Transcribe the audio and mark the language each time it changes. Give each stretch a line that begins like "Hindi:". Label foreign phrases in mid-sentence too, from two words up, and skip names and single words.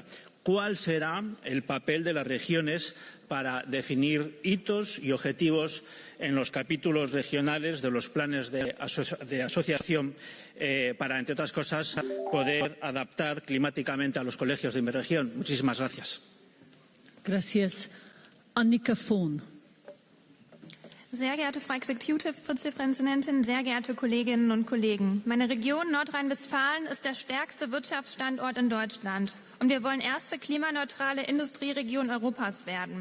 Spanish: ¿Cuál será el papel de las regiones para definir hitos y objetivos en los capítulos regionales de los planes de asociación para, entre otras cosas, poder adaptar climáticamente a los colegios de mi región? Muchísimas gracias. Gracias. Annika Vohn.
German: Sehr geehrte Frau Exekutivvizepräsidentin, sehr geehrte Kolleginnen und Kollegen. Meine Region Nordrhein-Westfalen ist der stärkste Wirtschaftsstandort in Deutschland. Und wir wollen erste klimaneutrale Industrieregion Europas werden.